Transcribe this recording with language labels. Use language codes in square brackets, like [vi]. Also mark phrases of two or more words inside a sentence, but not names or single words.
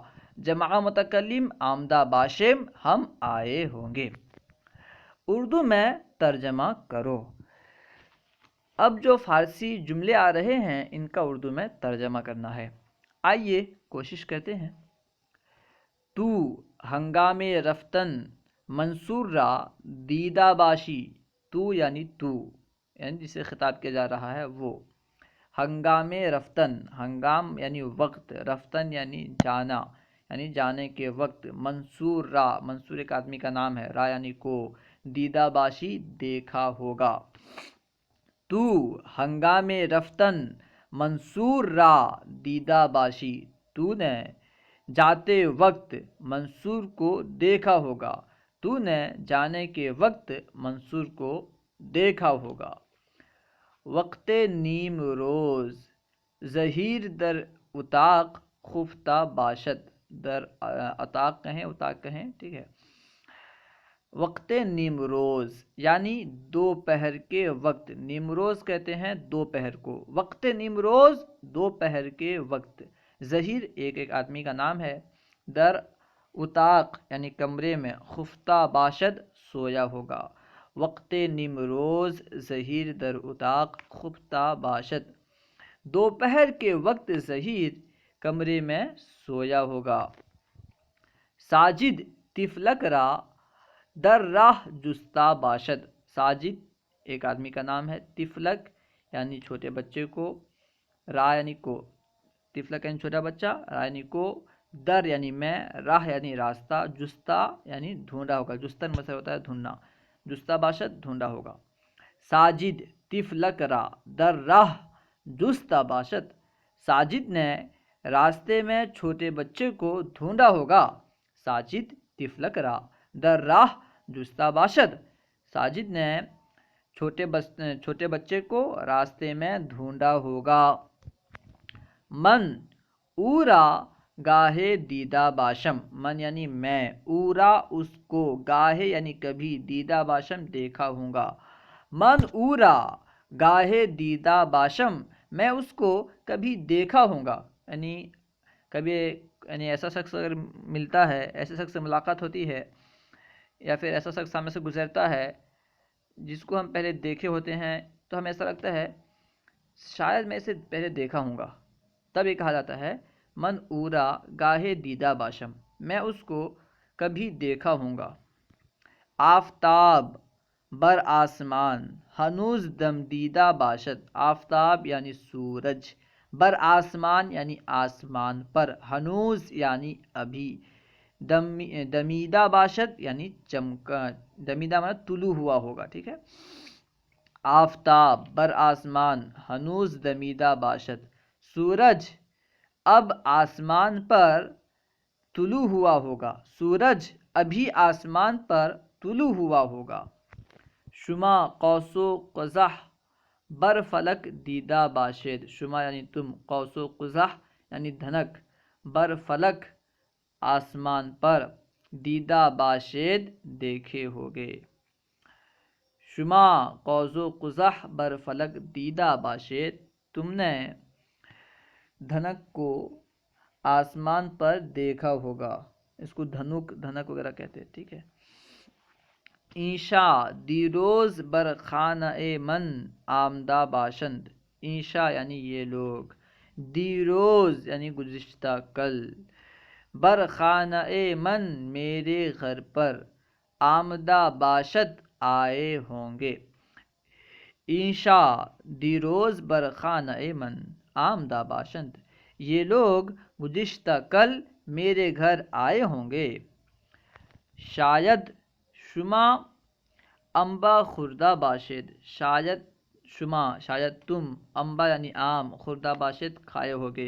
[ur] جمع متکلم [fa] آمدہ باشم، [ur] ہم آئے ہوں گے۔ اردو میں ترجمہ کرو۔ اب جو فارسی جملے آ رہے ہیں ان کا اردو میں ترجمہ کرنا ہے۔ آئیے کوشش کرتے ہیں۔ [fa] تو ہنگام رفتن منصور را دیدہ باشی، [ur] تو یعنی جسے خطاب کیا جا رہا ہے وہ۔ [fa] ہنگام رفتن، [ur] ہنگام یعنی وقت، رفتن یعنی جانا، یعنی جانے کے وقت۔ منصور را، منصور ایک آدمی کا نام ہے، را یعنی کو، [fa] دیدہ باشی [ur] دیکھا ہوگا۔ [fa] تو ہنگام رفتن منصور را دیدہ باشی، [ur] تو نے جاتے وقت منصور کو دیکھا ہوگا، تو نے جانے کے وقت منصور کو دیکھا ہوگا۔ [fa] وقت نیم روز ظہیر در اتاق خفتہ باشد، در اتاق [ur] کہیں، اتاق کہیں، ٹھیک ہے۔ [fa] وقت نیم روز [ur] یعنی دوپہر کے وقت، [fa] نیم روز [ur] کہتے ہیں دوپہر کو، [fa] وقت نیم روز [ur] دوپہر کے وقت۔ ظہیر ایک آدمی کا نام ہے۔ [fa] در اتاق [ur] یعنی کمرے میں، [fa] خفتہ باشد [ur] سویا ہوگا۔ [fa] وقت نیم روز ظہیر در اتاق خفتہ باشد، [ur] دوپہر کے وقت ظہیر کمرے میں سویا ہوگا۔ [fa] ساجد طفلک را در راہ جستا باشد، [ur] ساجد ایک آدمی کا نام ہے، طفلک یعنی چھوٹے بچے کو، را یعنی کو، طفلک یعنی چھوٹا بچہ، را یعنی کو، در یعنی میں، راہ یعنی راستہ، جستا یعنی ڈھونڈا ہوگا، جستن مصدر ہوتا ہے ڈھونڈنا، [fa] جستا باشد [ur] ڈھونڈا ہوگا۔ [fa] ساجد طفلک را در راہ جستا باشد، [ur] ساجد نے راستے میں چھوٹے بچے کو ڈھونڈا ہوگا۔ [fa] ساجد طفلک را در راہ جستا باشد، [ur] ساجد نے چھوٹے بچے کو راستے میں ڈھونڈا ہوگا۔ [fa] من اورا گاہے دیدہ باشم، [ur] من یعنی میں، اورا اس کو، گاہے یعنی کبھی، [fa] دیدہ باشم [ur] دیکھا ہوں گا۔ [fa] من اورا گاہے دیدہ باشم، [ur] میں اس کو کبھی دیکھا ہوں گا، یعنی کبھی ایسا شخص اگر ملتا ہے، ایسے شخص سے ملاقات ہوتی ہے یا پھر ایسا شخص سامنے سے گزرتا ہے جس کو ہم پہلے دیکھے ہوتے ہیں تو ہمیں ایسا لگتا ہے شاید میں اسے پہلے دیکھا ہوں گا، تب یہ کہا جاتا ہے [fa] من اورا گاہے دیدہ باشم، [ur] میں اس کو کبھی دیکھا ہوں گا۔ [fa] آفتاب بر آسمان ہنوز دم دیدہ باشد، [ur] آفتاب یعنی سورج، [fa] بر آسمان [ur] یعنی آسمان پر، ہنوز یعنی ابھی، [fa] دمیدہ باشد [ur] یعنی چمکا، دمیدہ مطلب طلوع ہوا ہوگا، ٹھیک ہے۔ [fa] آفتاب بر آسمان ہنوز دمیدہ باشد، [ur] سورج اب آسمان پر طلوع ہوا ہوگا، سورج ابھی آسمان پر طلوع ہوا ہوگا۔ [fa] شما قوس و قزح بر فلک دیدہ باشد، [ur] شما یعنی تم، قوس و قزح یعنی دھنک، [fa] بر فلک [ur] آسمان پر، [fa] دیدہ باشد [ur] دیکھے ہوگے۔ [fa] شما قوس و قزح بر فلک دیدہ باشد، [ur] تم نے دھنک کو آسمان پر دیکھا ہوگا. اس کو دھنک وغیرہ کہتے ہیں. ٹھیک ہے. [fa] اینشا دیروز بر خانہ من آمدہ باشند. [ur] اینشا یعنی یہ لوگ، دیروز یعنی گزشتہ کل، [fa] بر خانہ من [ur] میرے گھر پر، [fa] آمدہ باشد [ur] آئے ہوں گے. [fa] اینشا دیروز بر خانہ من آمدہ باشند، [ur] یہ لوگ گزشتہ کل میرے گھر آئے ہوں گے. [fa] شاید شما امبا خوردہ باشد. [ur] شاید تم، امبا یعنی آم، [fa] خوردہ باشد [ur] کھائے ہوگے.